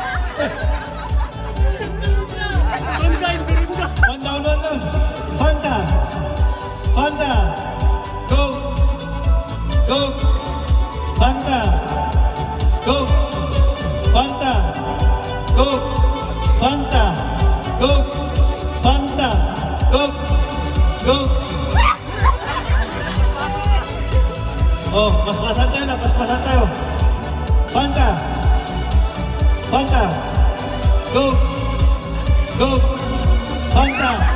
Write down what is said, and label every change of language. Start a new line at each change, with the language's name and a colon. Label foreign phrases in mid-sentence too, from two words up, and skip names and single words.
English: Fanta, Fanta, Coke, Coke, Fanta, Coke, Fanta, Coke, Fanta, Coke, Fanta, Coke, Coke.
Filipino: Oh, pas-pasan tayo na, pas-pasan tayo.
English: Fanta, Fanta, Coke, Coke, Fanta.